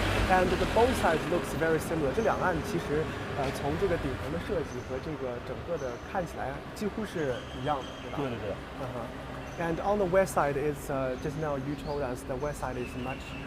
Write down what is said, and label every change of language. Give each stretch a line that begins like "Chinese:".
English: And both sides looks very similar.
Chinese: 这两岸其实从这个顶层的设计和这个整个的看起来几乎是一样的，对吧？对。
English: And on the west side is just now you told us the west side is much